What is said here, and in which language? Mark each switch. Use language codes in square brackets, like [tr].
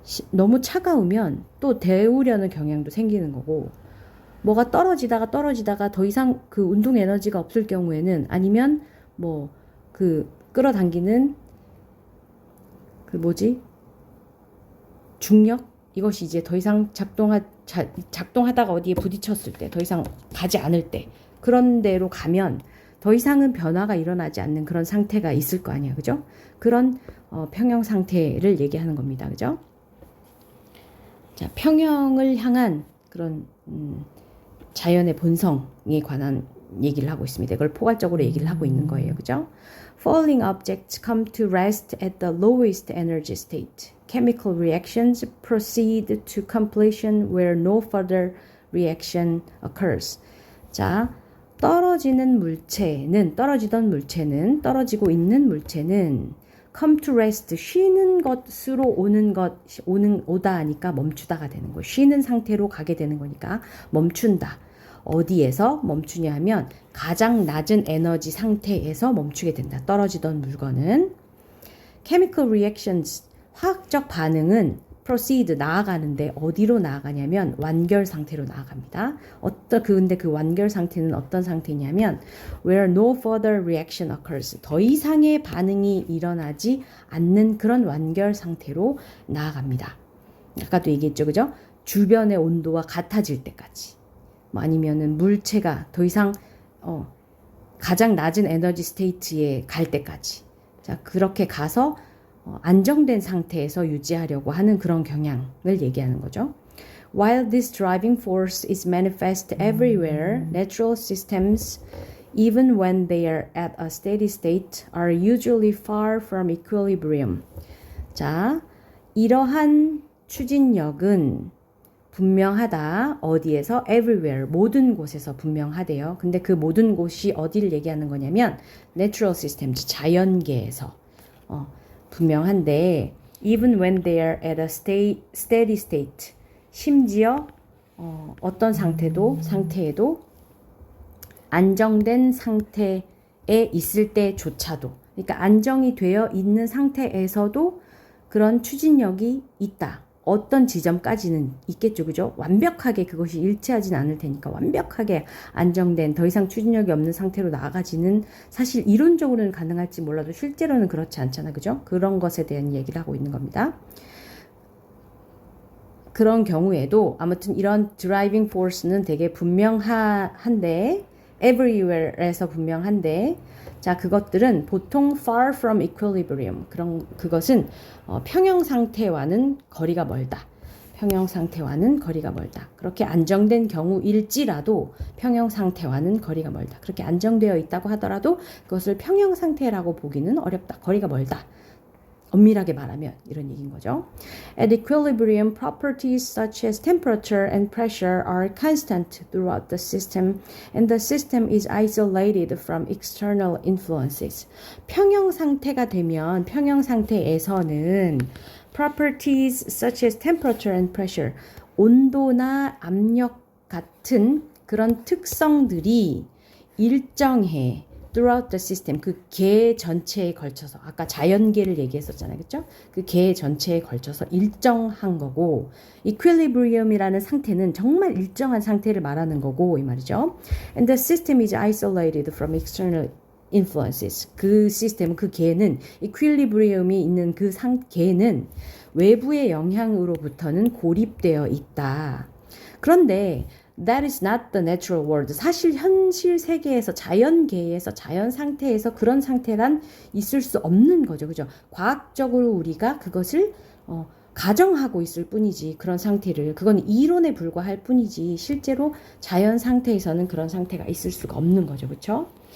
[ko] 너무 차가우면 또 데우려는 경향도 생기는 거고 뭐가 떨어지다가 더 이상 그 운동 에너지가 없을 경우에는 아니면 뭐 그 끌어당기는 중력 이것이 이제 더 이상 작동하다가 어디에 부딪혔을 때 더 이상 가지 않을 때 그런 데로 가면 더 이상은 변화가 일어나지 않는 그런 상태가 있을 거 아니야 그죠? 그런 평형 상태를 얘기하는 겁니다 그죠? 자, 평형을 향한 그런 자연의 본성에 관한 얘기를 하고 있습니다. 이걸 포괄적으로 얘기를 하고 있는 거예요. 그죠? [en] Falling objects come to rest at the lowest energy state. Chemical reactions proceed to completion where no further reaction occurs. [ko] 자, 떨어지는 물체는 떨어지고 있는 물체는 [en] come to rest [ko] 쉬는 것으로 오다 하니까 멈추다가 되는 거예요. 쉬는 상태로 가게 되는 거니까 멈춘다. 어디에서 멈추냐 하면 가장 낮은 에너지 상태에서 멈추게 된다. 떨어지던 물건은 [en] chemical reactions [ko] 화학적 반응은 [en] proceed [ko] 나아가는데 어디로 나아가냐면 완결 상태로 나아갑니다. 근데 그 완결 상태는 어떤 상태냐면 [en] where no further reaction occurs [ko] 더 이상의 반응이 일어나지 않는 그런 완결 상태로 나아갑니다. 아까도 얘기했죠, 그죠? 주변의 온도와 같아질 때까지. 뭐 아니면은 물체가 더 이상 가장 낮은 에너지 스테이트에 갈 때까지. 자, 그렇게 가서 안정된 상태에서 유지하려고 하는 그런 경향을 얘기하는 거죠. [en] While this driving force is manifest everywhere, natural systems, even when they are at a steady state, are usually far from equilibrium. [ko] 자, 이러한 추진력은 분명하다. 어디에서? [en] everywhere. [ko] 모든 곳에서 분명하대요. 근데 그 모든 곳이 어디를 얘기하는 거냐면 [en] natural systems, [ko] 자연계에서 분명한데 [en] even when they are at a steady state. [ko] 심지어 어떤 상태에도 안정된 상태에 있을 때조차도 그러니까 안정이 되어 있는 상태에서도 그런 추진력이 있다. 어떤 지점까지는 있겠죠. 그죠? 완벽하게 그것이 일치하진 않을 테니까 완벽하게 안정된 더 이상 추진력이 없는 상태로 나아가지는 사실 이론적으로는 가능할지 몰라도 실제로는 그렇지 않잖아. 그죠? 그런 것에 대한 얘기를 하고 있는 겁니다. 그런 경우에도 아무튼 이런 드라이빙 포스는 되게 분명한데 everywhere에서 분명한데 자, 그것들은 보통 [en] far from equilibrium. [ko] 그것은 평형 상태와는 거리가 멀다. 평형 상태와는 거리가 멀다. 그렇게 안정된 경우일지라도 평형 상태와는 거리가 멀다. 그렇게 안정되어 있다고 하더라도 그것을 평형 상태라고 보기는 어렵다. 거리가 멀다. 엄밀하게 말하면 이런 얘기인 거죠. [en] At equilibrium, properties such as temperature and pressure are constant throughout the system, and the system is isolated from external influences. [ko] 평형 상태가 되면 평형 상태에서는 [en] properties such as temperature and pressure, [ko] 온도나 압력 같은 그런 특성들이 일정해. [en] throughout the system, [ko] 그 계 전체에 걸쳐서, 아까 자연계를 얘기했었잖아요. 그렇죠? 그 계 전체에 걸쳐서 일정한 거고, equilibrium이라는 상태는 정말 일정한 상태를 말하는 거고 이 말이죠. [en] And the system is isolated from external influences. [ko] 그 시스템, 그 계는 equilibrium이 있는 그 계는 외부의 영향으로부터는 고립되어 있다. 그런데 [en] That is not the natural world. [ko] 사실 현실 세계에서 자연계에서 자연 상태에서 그런 상태란 있을 수 없는 거죠. 그죠? 과학적으로 우리가 그것을 가정하고 있을 뿐이지 그런 상태를 그건 이론에 불과할 뿐이지 실제로 자연 상태에서는 그런 상태가 있을 수가 없는 거죠. 그렇죠?